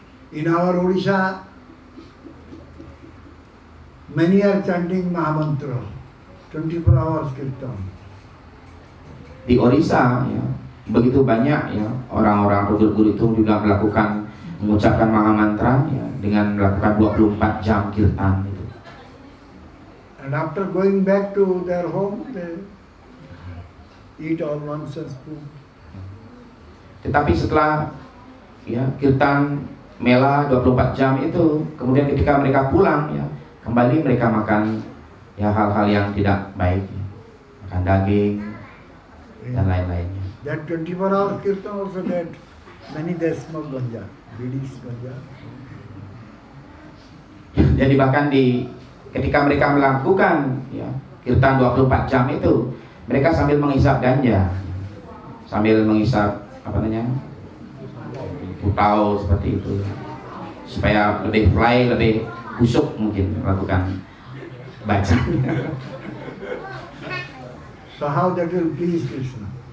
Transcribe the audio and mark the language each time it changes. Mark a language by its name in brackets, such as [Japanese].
[English] In our Odisha, many are chanting Mahamantra, 24 hours kirtan. [Indonesian] Di Orissa ya, begitu banyak ya orang-orang guru-guru itu juga melakukan mengucapkan Maha Mantra ya, dengan melakukan 24 jam kirtan itu. [English] And after going back to their home, they eat all nonsense food. [Indonesian] Tetapi setelah ya kirtan mela 24 jam itu, kemudian ketika mereka pulang ya, kembali mereka makan ya hal-hal yang tidak baik ya. Makan daging dan lain-lainnya. [English] That 24 hours kirtan also that many they smoke ganja, bidis ganja. [Indonesian] Jadi bahkan ketika mereka melakukan ya kirtan 24 jam itu, mereka sambil menghisap ganja, sambil menghisap apa namanya, putau seperti itu, supaya lebih fly, lebih kusuk mungkin melakukan baca. [English] So how that will please Krishna?